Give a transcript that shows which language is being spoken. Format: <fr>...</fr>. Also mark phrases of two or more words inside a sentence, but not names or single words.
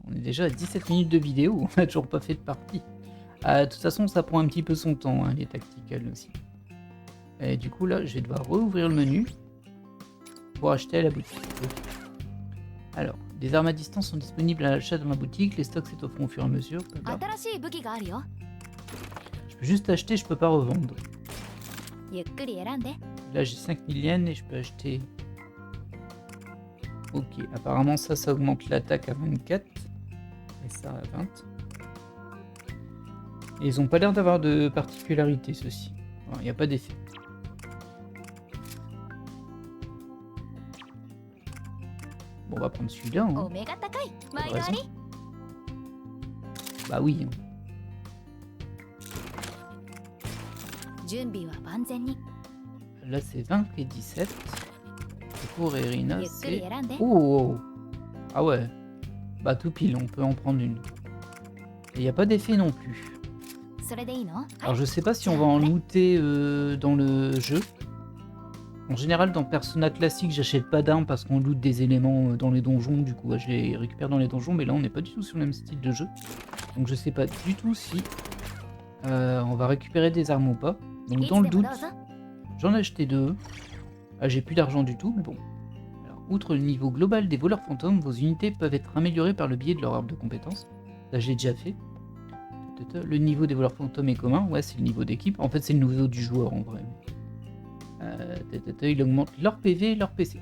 <fr>On est déjà à 17 minutes de vidéo, on n'a toujours pas fait de partie. De toute façon, ça prend un petit peu son temps, hein, les tacticals aussi. Et du coup, là, je vais devoir rouvrir le menu pour acheter à la boutique. Ok. Alors, des armes à distance sont disponibles à l'achat dans la boutique, les stocks s'étofferont au fur et à mesure.</fr> <ja>あ新しい武器があるよ</ja> <fr>Je peux juste acheter, je peux pas revendre.</fr> <ja>ゆっくり選んで</ja> <fr>Là, j'ai 5000 yens et je peux acheter... Ok, apparemment ça augmente l'attaque à 24 et ça à 20. Et ils ont pas l'air d'avoir de particularité ceux-ci. Il n'y a pas d'effet. Bon, on va prendre celui-là. Hein.</fr> <ja>お目が高い</ja> <fr>Pas</fr> <ja>前</ja> <fr>de</fr> <ja>があり</ja> <fr>raison. Bah oui. Hein.</fr> <ja>準備は万全に</ja> <fr>Là c'est 20 et 17. Et pour Irina</fr> <ja>ゆっくり</ja> <fr>c'est...</fr> <ja>選んで</ja> <fr>Oh Ah ouais. Bah tout pile, on peut en prendre une. Et il n'y a pas d'effet non plus.</fr> <ja>それでいいの</ja> <fr>Alors je sais pas si on va en looter dans le jeu. En général dans Persona classique j'achète pas d'armes parce qu'on loot des éléments dans les donjons, du coup je les récupère dans les donjons, mais là on n'est pas du tout sur le même style de jeu. Donc je sais pas du tout si on va récupérer des armes ou pas. Donc</fr> <ja>い</ja> <fr>dans</fr> <ja>つ</ja> <fr>le</fr> <ja>でも</ja> <fr>doute,</fr> <ja>どうぞ</ja> <fr>j'en ai acheté 2. Ah, j'ai plus d'argent du tout, mais bon. Alors, outre le niveau global des voleurs fantômes, vos unités peuvent être améliorées par le biais de leur arbre de compétences. Ça j'ai déjà fait. Le niveau des voleurs fantômes est commun, ouais c'est le niveau d'équipe. En fait c'est le niveau du joueur en vrai. Il augmente leur PV et leur PC.</fr>